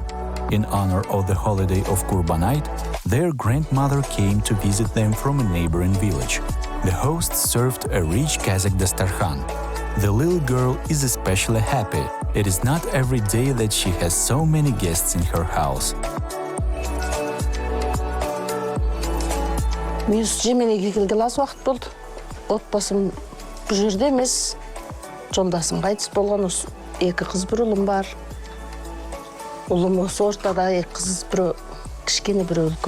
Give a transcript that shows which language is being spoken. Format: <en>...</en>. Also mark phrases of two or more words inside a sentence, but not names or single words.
<en>In honor of the holiday of Kurbanite, their grandmother came to visit them from a neighboring village. The host served a rich Kazakh dastarkhan. The little girl is especially happy. It is not every day that she has so many guests in her house.</en> <kk>Мен Жеменейге келгелі аз уақыт болды. Отбасым бұл жерде емес. Жолдасым қайтыс болған, екі қыз бір ұлым бар. Ұлым осы ортада, екі қыз бір кішкене бір үлкен.</kk>